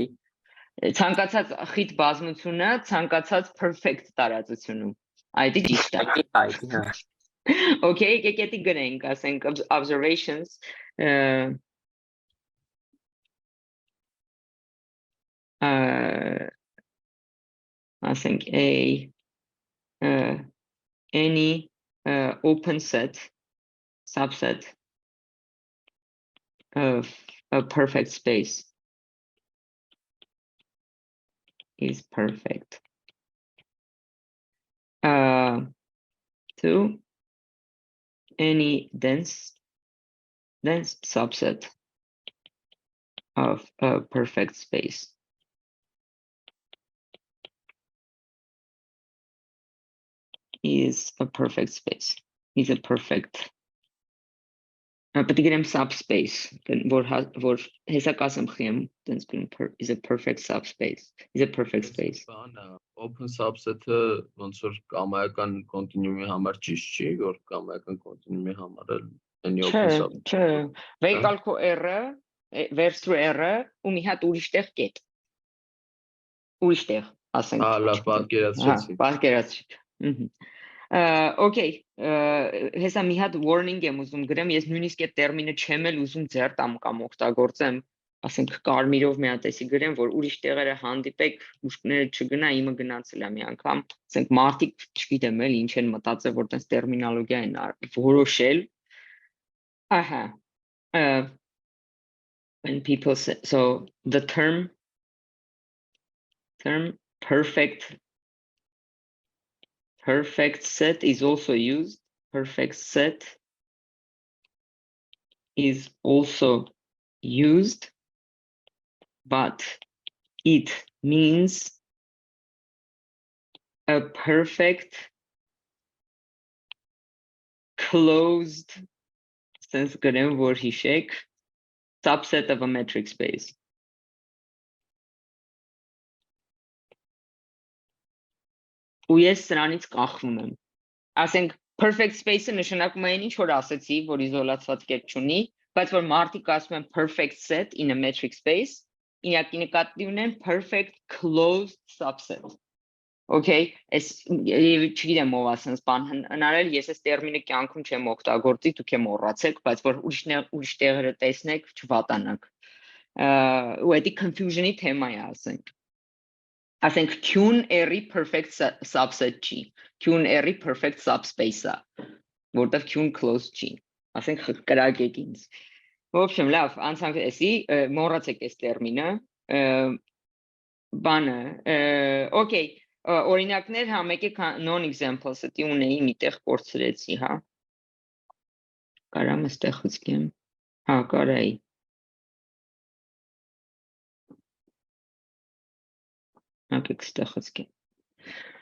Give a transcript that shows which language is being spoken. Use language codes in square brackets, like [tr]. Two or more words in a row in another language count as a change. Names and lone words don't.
[hy] ցանկացած խիտ բազմությունը ցանկացած perfect տարածությունում այդ ճիշտ է Okay եկեք էդի գրենք ասենք observations [en] ասենք any open set subset of a perfect space is perfect to any dense subset of a perfect space is a perfect space is a perfect [hy] Պետք է գրեմ subspace որ հեսակ ասեմ խիեմ տենց գրեմ [en] is a perfect subspace is a perfect space open subset-ը [hy] ոնց որ կամայական կոնտինուումի համար ճիշտ չի որ կամայական կոնտինուումի համար էլ [en] any open subset [hy] չէ վեկալքո R-ը versus R-ը ու մի հատ ուրիշտեղ կետ ուրիշտեղ ասենք հա լավ պատկերացրի Okay, հեսա մի հատ warning եմ ուզում գրեմ, ես նույնիսկ այդ տերմինը չեմ էլ ուզում ձեր տամ կամ օգտագործեմ, ասենք կարմիրով մի հատ էսի գրեմ, որ ուրիշ տեղերը հանդիպեք, ուշքները չգնա, իմը գնացել է մի անգամ, ասենք մարդիկ չգիտեմ էլ ինչ են մտածել, որ տես տերմինոլոգիա են որոշել, ահա, [en] when people say, so the term perfect set is also used. Perfect set is also used, but it means a perfect closed sense subset of a metric space. [hy] Ու ես սրանից կախվում եմ։ Ասենք [en] perfect space-ը [hy] նշանակում է ինչ որ ասեցի, որ իզոլացված կետ չունի, բայց որ մարդիկ ասում են [en] perfect set in a metric space, [hy] իրակի նկատի ունեն [en] perfect closed subset։ [hy] Okay, ես չգիտեմ ով ասենց բան հնարել, ես այս տերմինը կյանքում չեմ օգտագործի, դուք եմ մոռացեք, բայց որ ուրիշ տեղերը տեսնեք, չվատանաք։ Ու էդի confusion-ի թեմա է ասենք։ Ասենք Q-ն R-ի [en] perfect subset [hy] չի, Q-ն R-ի [en] perfect subspace-ա, [hy] որտեղ Q-ն closed չի, ասենք կրակեք ինձ։ [ru] В общем, [hy] լավ, անցանք էսի, մոռացեք այս տերմինը, բանը, okay, օրինակներ հա մեկ է non-examples, էտի ունեի միտեղ կորցրեցի, հա, կարամ էստեղ խցկեմ, հա, կարայի, Եկեք ստեղ խցկեմ։